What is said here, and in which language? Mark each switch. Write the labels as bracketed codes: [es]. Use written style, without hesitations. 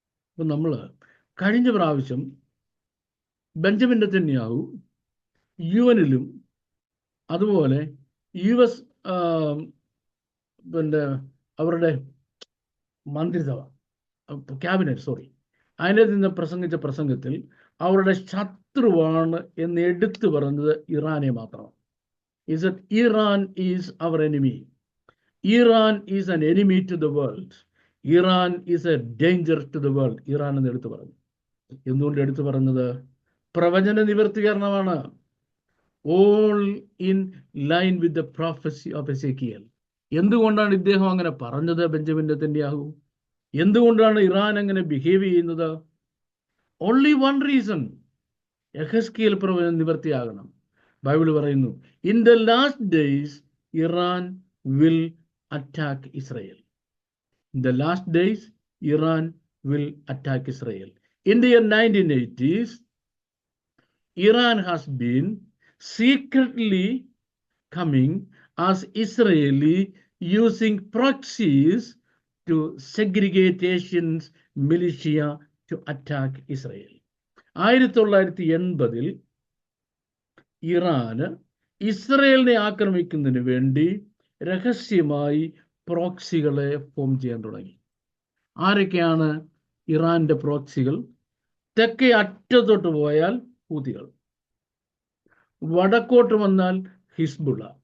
[ml] ഇപ്പം നമ്മൾ കഴിഞ്ഞ പ്രാവശ്യം ബെഞ്ചമിൻ നെതന്യാഹു UN-ലും അതുപോലെ US പിന്നെ അവരുടെ മന്ത്രിസഭ ക്യാബിനറ്റ് അതിൽ നിന്ന് പ്രസംഗിച്ച പ്രസംഗത്തിൽ അവരുടെ ശത്രുവാണ് എന്ന് എടുത്തു പറഞ്ഞത് ഇറാനെ മാത്രമാണ്. [en] Is that Iran is our enemy. Iran is an enemy to the world. Iran is a danger to the world. [ml] Iran എന്ന് എടുത്തു പറഞ്ഞു. എന്തുകൊണ്ട് എടുത്തു പറഞ്ഞത്? പ്രവചന നിവർത്തീകരണമാണ്. [en] All in line with the prophecy of Ezekiel. [ml] എന്തുകൊണ്ടാണ് ഇദ്ദേഹം അങ്ങനെ പറഞ്ഞത്? ബെഞ്ചമിൻ നെതന്യാഹു എന്തുകൊണ്ടാണ് ഇറാൻ അങ്ങനെ ബിഹേവ് ചെയ്യുന്നത്? [en] Only one reason. [ml] യെഹെസ്കേൽ പ്രവചനം നിവർത്തിയാകണം. ബൈബിൾ പറയുന്നു, [en] In the last days Iran will attack Israel. In the last days Iran will attack Israel. In the year 1980s, Iran has been secretly coming as Israeli using proxies to segregate Asians militia to attack Israel. [ml] 1980-ൽ ഇറാന് ഇസ്രയേലിനെ ആക്രമിക്കുന്നതിന് വേണ്ടി രഹസ്യമായി പ്രോക്സികളെ form ചെയ്യാൻ തുടങ്ങി. ആരൊക്കെയാണ് ഇറാന്റെ പ്രോക്സികൾ? തെക്കേ അറ്റത്തോട്ട് പോയാൽ ഹൂതികൾ, വടക്കോട്ട് വന്നാൽ ഹിസ്ബുള്ള.